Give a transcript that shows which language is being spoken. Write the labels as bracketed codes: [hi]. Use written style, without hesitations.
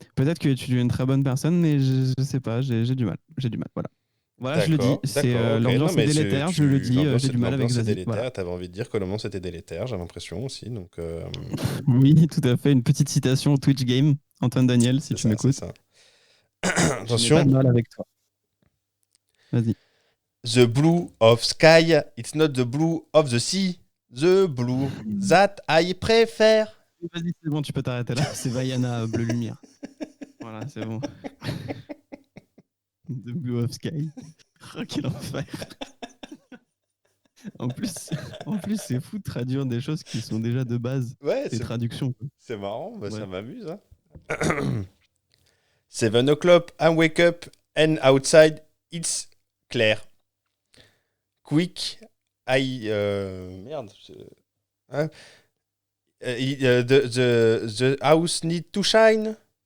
[fr] Peut-être que tu es une très bonne personne, mais je sais pas, j'ai du mal. Voilà. Voilà, je le dis. C'est l'ambiance est délétère. Je le dis. J'ai du mal avec Zazie. Voilà. T'avais envie de dire que l'ambiance était délétère. J'ai l'impression aussi. Donc. Oui, tout à fait. Une petite citation Twitch Game. Antoine Daniel, si tu m'écoutes. Attention. J'ai pas de mal avec toi. Vas-y. [en] The blue of sky, it's not the blue of the sea. The blue that I prefer. [fr] Vas-y, c'est bon, tu peux t'arrêter là. C'est Vaiana, Bleu Lumière. Voilà, c'est bon. [en] The Blue of Sky. [fr] Oh, quel enfer. En plus, c'est fou de traduire des choses qui sont déjà de base. Ouais, des traductions. C'est marrant, bah, ouais. Ça m'amuse. Hein. [en] 7 o'clock, I wake up and outside it's clear. Quick, [fr] merde. Hein? [en] The house need to shine.